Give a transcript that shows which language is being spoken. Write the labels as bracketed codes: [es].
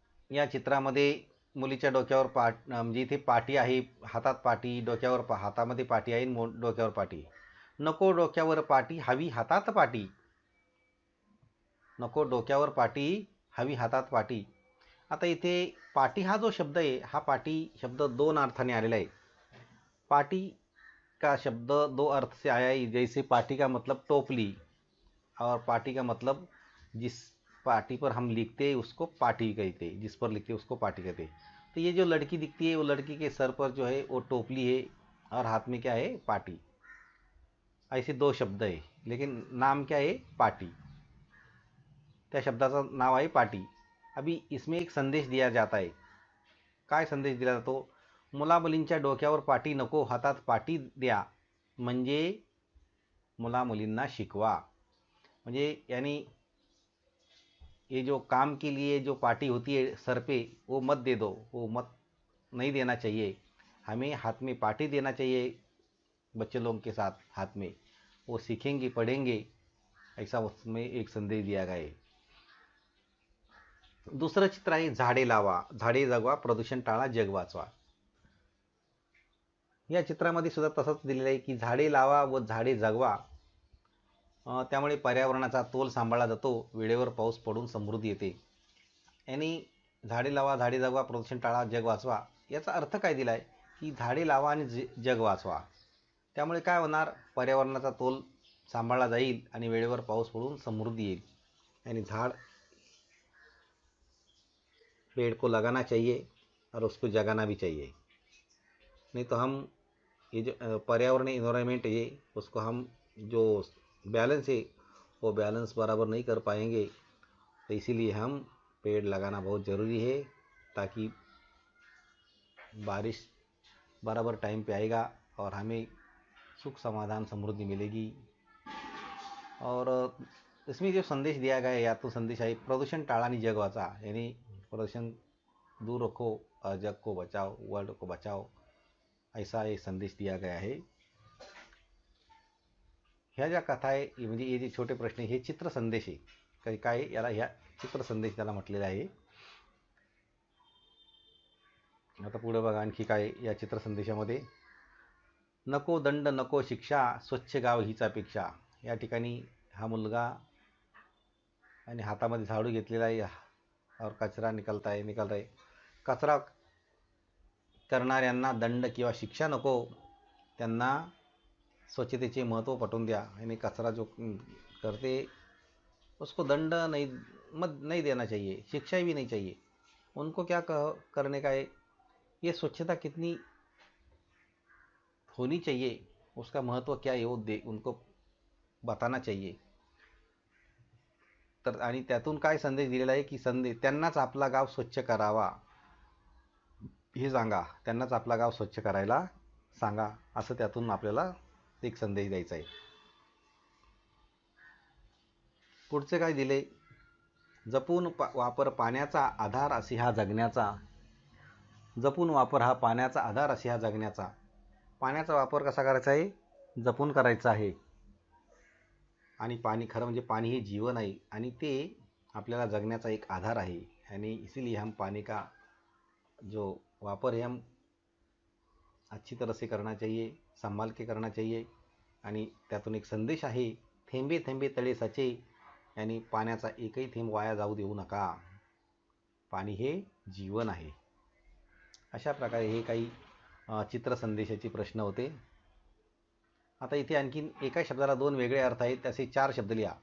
[mr] या चित्रामध्ये मुलीच्या डोक्यावर म्हणजे इथे पाटी आहे, हातात पाटी, डोक्यावर हातामध्ये पाटी आहे, डोक्यावर पाटी. नको डोक्यावर पाटी, हवी हातात पाटी. नको डोक्यावर पाटी, हवी हातात पाटी. आता इथे पाटी हा जो शब्द आहे, हा पाटी शब्द दोन अर्थाने आलेला आहे. [hi] पाटी का शब्द दो अर्थ से आया है. जैसे पाटी का मतलब टोपली और पाटी का मतलब जिस पाटी पर हम लिखते हैं उसको पाटी कहते हैं, जिस पर लिखते हैं उसको पाटी कहते हैं. तो ये जो लड़की दिखती है वो लड़की के सर पर जो है वो टोपली है और हाथ में क्या है? पाटी. ऐसे दो शब्द है लेकिन नाम क्या है? पाटी. [mr] त्या शब्दाचं नाव आहे पाटी. [hi] अभी इसमें एक संदेश दिया जाता है. [mr] काय संदेश दिला जातो? मुला मुलींच्या डोक्यावर पाटी नको, हातात पाटी द्या, म्हणजे मुला मुलींना शिकवा. [hi] म्हणजे यानी ये जो काम के लिए जो पार्टी होती है सर पे, वो मत दे दो, वो मत नहीं देना चाहिए. हमें हाथ में पार्टी देना चाहिए बच्चे लोगों के साथ हाथ में. वो सीखेंगे, पढ़ेंगे, ऐसा उसमें एक संदेश दिया गया है. [mr] दुसरं चित्र आहे झाडे लावा, झाडे जगवा, प्रदूषण टाळा, जग वाचवा. या चित्रामध्ये सुद्धा तसंच दिलेलं आहे की झाडे लावा व झाडे जगवा. त्यामुळे पर्यावरणाचा तोल सांभाळला जातो, वेळेवर पाऊस पडून समृद्धी येते. यांनी झाडे लावा, झाडे जगवा, प्रदूषण टाळा, जग वाचवा याचा अर्थ काय दिला आहे की झाडे लावा आणि जग वाचवा. त्यामुळे काय होणार? पर्यावरणाचा तोल सांभाळला जाईल आणि वेळेवर पाऊस पडून समृद्धी येईल. [hi] यानी झाड, पेड़ को लगाना चाहिए और उसको जगाना भी चाहिए. नहीं तो हम ये जो पर्यावरण इन्वायरमेंट है उसको हम जो बैलेंस है वो बैलेंस बराबर नहीं कर पाएंगे. तो इसीलिए हम पेड़ लगाना बहुत ज़रूरी है ताकि बारिश बराबर टाइम पे आएगा और हमें सुख समाधान समृद्धि मिलेगी. और इसमें जो संदेश दिया गया है या तो संदेश है [mr] प्रदूषण टाळा आणि जग वाचा. [hi] यानी प्रदूषण दूर रखो और जग को बचाओ, वर्ल्ड को बचाओ, ऐसा एक संदेश दिया गया है. [mr] ह्या ज्या कथा आहे म्हणजे हे जे छोटे प्रश्न हे चित्र संदेश आहे. काय याला ह्या चित्र संदेश त्याला म्हटलेला आहे. आता पुढे बघा आणखी काय या चित्र संदेशामध्ये. नको दंड, नको शिक्षा, स्वच्छ गाव हीच अपेक्षा. या ठिकाणी हा मुलगा आणि हातामध्ये झाडू घेतलेला आहे [hi] और कचरा निकलता है. [mr] कचरा करणाऱ्यांना दंड किंवा शिक्षा नको, त्यांना स्वच्छतेचे महत्त्व पटवून द्या. [hi] आणि कचरा जो करते उसको दंड नहीं देना चाहिए, शिक्षा भी नहीं चाहिए. उनको क्या करने का है, ये स्वच्छता कितनी होनी चाहिए, उसका महत्त्व क्या है वो उनको बताना चाहिए. [mr] तर आणि त्यातून काय संदेश दिलेला आहे की त्यांनाच आपला गाव स्वच्छ करावा हे सांगा, त्यांनाच आपला गाव स्वच्छ करायला सांगा, असं त्यातून आपल्याला एक संदेश द्यायचा आहे. पुढचे काय दिले? जपून वापर पाण्याचा आधार असे हा जगण्याचा. जपून वापर हा पाण्याचा आधार असे हा जगण्याचा. पाण्याचा वापर कसा करायचा आहे? जपून करायचा आहे. आणि पाणी खरं म्हणजे पाणी हे जीवन आहे आणि ते आपल्याला जगण्याचा एक आधार आहे. [hi] आणि इसीलिए हम पानी का जो वापर है हम अच्छी तरह से करना चाहिए, संभाल के करना चाहिए. [mr] आणि त्यातून एक संदेश आहे, थेंबे थेंबे तळे साचे. यानी पाण्याचा एकही थेंब वाया जाऊ देऊ नका. पाणी हे जीवन आहे. अशा प्रकारे हे काही चित्रसंदेशाचे प्रश्न होते. आता इथे आणखीन एका शब्दाला दोन वेगळे अर्थ आहेत, असे 4 शब्द लिहा.